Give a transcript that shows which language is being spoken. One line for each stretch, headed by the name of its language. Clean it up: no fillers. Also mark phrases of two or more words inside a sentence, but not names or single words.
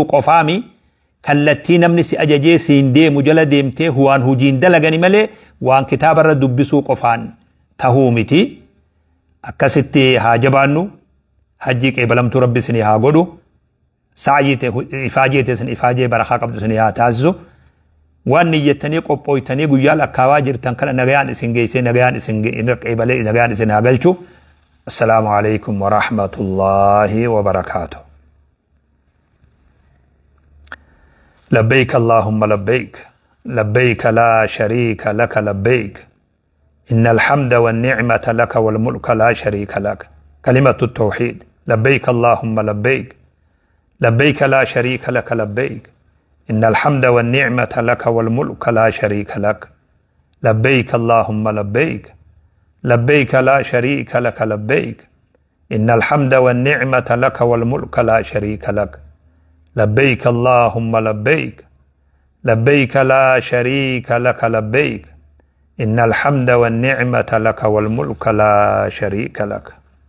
Oromo: qofaami kallattii namni si ajajee siin deemu jala deemtee waan hujiin dalagani malee waan kitaaba irra dubbisuu qofaan tahuu miti akkasitti haa jabaannu hajjii qeebalamtuu rabbi isinii haa godhu saayite ifaajee teessan ifaajee barakaa qabdu isinii haa taasisu waan niyyattanii qophooytanii guyyaa lakkaawaa jirtan kana nagayaan isin geessee nagayaan isin qeebalee nagayaan isin haa galchu
Arabic: السلام عليكم ورحمة الله وبركاته لبيك اللهم لبيك لبيك لا شريك لك لبيك إن الحمد والنعمة لك والملك لا شريك لك كلمة التوحيد لبيك اللهم لبيك لبيك لا شريك لك لبيك إن الحمد والنعمة لك والملك لا شريك لك لبيك اللهم لبيك لبيك لا شريك لك لبيك إن الحمد والنعمة لك والملك لا شريك لك لبيك اللهم لبيك لبيك لا شريك لك لبيك إن الحمد والنعمة لك والملك لا شريك لك